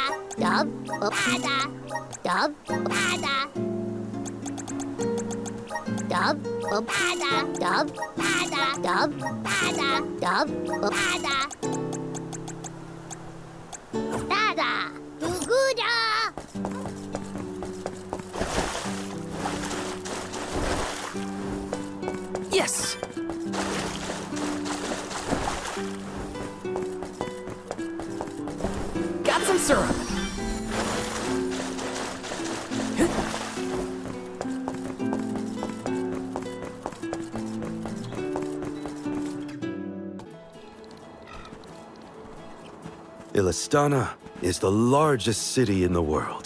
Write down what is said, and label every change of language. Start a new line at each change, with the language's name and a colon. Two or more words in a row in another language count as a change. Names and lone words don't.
English: Dub bada. Dub bada. Dub bada. Dub bada. Dub bada. Dub bada. Dada! Guguda! Yes! Got some syrup! Ilana is the largest city in the world.